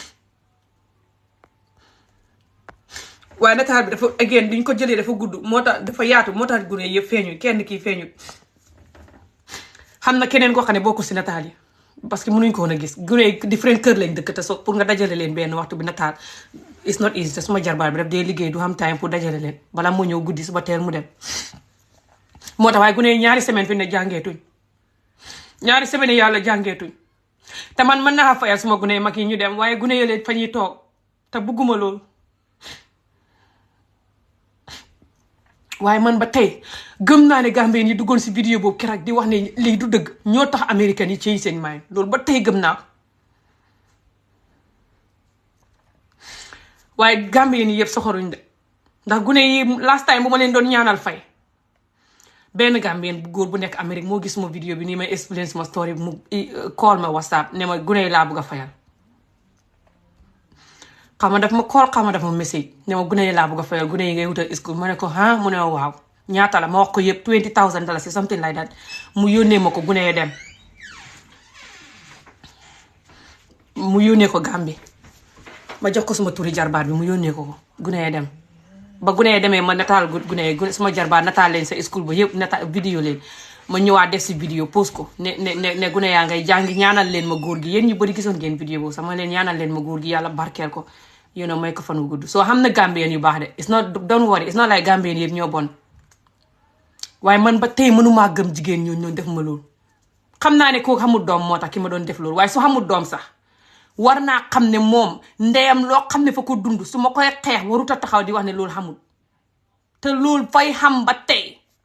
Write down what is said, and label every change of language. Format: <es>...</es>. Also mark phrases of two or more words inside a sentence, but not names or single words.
<wo>waaye nataal bi dafa again duñ ko jëlee dafa gudd moo tax dafa yaatu moo tax gune yëpp feeñut kenn kii feeñut xam na keneen koo xam ne bokkul si nataal yi parce que mënuñ ko woon a gis gune yi different kër lañ dëkk te so pour nga dajale leen benn waxtu bi nataal</wo> <en>it's not easy</en> <wo>te suma jarbaat bi daf dee liggéey du xam time pour dajale leen bala moo ñëw guddi suba teel mu dem moo tax waaye gune yi ñaari semaine fi ne jàngeetuñ ñaari semaine yàlla jàngeetuñ te man mën naa fayal suma gune mag yi ñu dem waaye gune yële fa ñuy toog te bugguma loolu waaye man ba tey gëm naa ne Gambien yi duggoon si vidéo boobu keroog di wax ne lii du dëgg ñoo tax américain yi ci seen maay loolu ba tey gëm naa waaye Gambien yi yëpp soxoruñ de ndax gune yi last time bu ma leen doon ñaanal fay benn Gambien bu góor bu nekk Amérique moo gis ma vidéo bi nii may explain sama story mu call ma WhatsApp ne ma gune yi laa bëgg a fayal xam nga daf ma call xam nga daf ma message ne ma gune yi laa bëgg a fayal gune yi ngay wutal school ma ne ko ah mu ne waaw ñaata la ma wax ko yëpp $20,000</wo> <en>something like that</en> <wo>mu yónnee ma ko gune yi dem mu yónnee ko Gambie ma jox ko suma turi jarbaat bi mu yónnee ko gune yi dem ba gune yi demee ma nataal gune yi suma jarbaat nataal leen sa school ba yëpp nataal vidéo leen ma ñëwaat def si vidéo post ko ne gune yaa ngay jàngi ñaanal leen ma góor gi yéen ñu bëri gisoon ngeen vidéo boobu sama leen ñaanal leen ma góor gi yàlla barkeel ko may ko fan wu gudd soo xam na Gambien yu baax de</wo> <en>it's not don't worry it's not like</en> <wo>Gambien yëpp ñoo bon waaye man ba tey mënumaa gëm jigéen ñoo def ma loolu xam naa ne kooku xamul doom moo tax ki ma doon def loolu waaye su xamul doom sax war naa xam ne moom ndeyam loo xam ne fa ko dund su ma koy xeex warut a taxaw di wax ne loolu xamul te loolu fay xam ba tey</wo>